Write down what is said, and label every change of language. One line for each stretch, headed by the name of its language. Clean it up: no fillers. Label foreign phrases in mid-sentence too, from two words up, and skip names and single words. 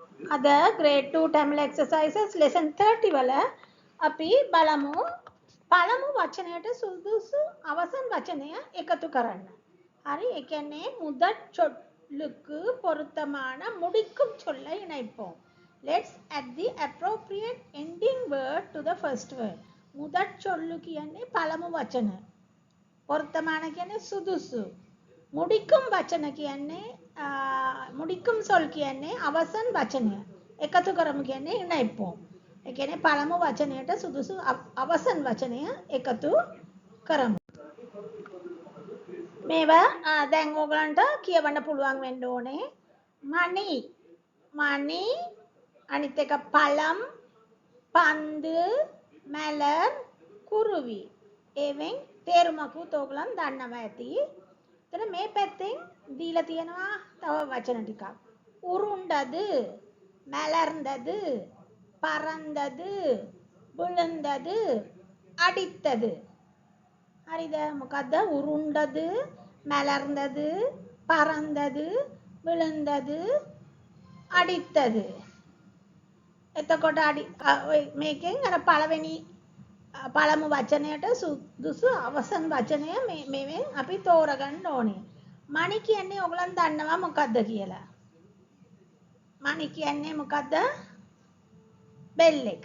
Sinhala: අද
English: grade 2 Tamil exercises lesson 30
Sinhala: වල අපි බලමු පළමු වචනයට සුදුසු අවසන් වචනය එකතු කරන්න. හරි, ඒ කියන්නේ
Tamil: முதற் சொல்லுக்கு பொருத்தமான முடிக்கும் சொல்லை இணைப்போம்.
English: Let's add the appropriate ending word to the first word.
Tamil: முதற் சொல்லு
Sinhala: කියන්නේ පළමු වචන. பொருத்தமான කියන්නේ සුදුසු. முடிக்கும் වචන කියන්නේ
Tamil: முடிக்கும் சொல்
Sinhala: කියන්නේ අවසන් වචනය. එකතු කරමු කියන්නේ ඉணைப்போம். ඒ කියන්නේ පළමු වචනයට සුදුසු අවසන් වචනය එකතු කරමු. මේවා දැන් ඕගලන්ට කියවන්න පුළුවන් වෙන්න ඕනේ.
Tamil: මණි
Sinhala: අනිත් එක
Tamil: பழம் பந்து மலர் குருவி.
Sinhala: ඒවෙන් තේරුමකුත් ඕගලන් දන්නවා ඇති. එතන මේ පැත්තෙන් දීලා තියෙනවා තව වචන ටිකක්.
Tamil: උරුණ්ඩது மலர்ந்தது பறந்தது விழுந்தது அடித்தது.
Sinhala: හරිද? මොකද්ද?
Tamil: උරුණ්ඩது மலர்ந்தது பறந்தது விழுந்தது அடித்தது.
Sinhala: එතකොට මේකෙන් අර පළමු වචනයට සුදුසු අවසන් වචනය මේවෙන් අපි තෝරගන්න ඕනේ. මණි කියන්නේ ඔයගලන් දන්නවා මොකද්ද කියලා. මණි කියන්නේ මොකද්ද? බෙල් එක.